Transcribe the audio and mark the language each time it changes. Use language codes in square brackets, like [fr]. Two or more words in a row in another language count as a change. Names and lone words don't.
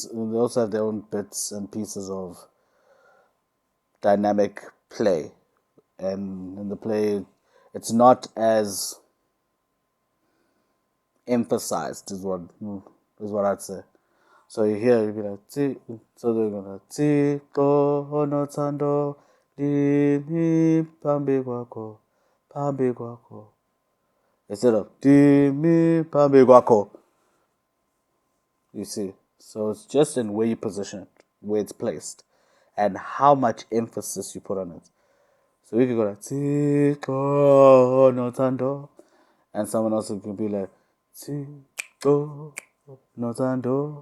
[en] They also have their own bits and pieces of dynamic play, and in the play, it's not as emphasized, is what I'd say. So you hear, you'd be like, so they're gonna [xh] Thixo Onothando, ndimi phambi kwakho, phambi kwakho, [en] instead of [xh] ndimi phambi kwakho. [en] You see, so it's just in where you position it, where it's placed, and how much emphasis you put on it. So we could go like [xh] Thixo Onothando, [en] and someone else can be like [xh] Thixo Onothando.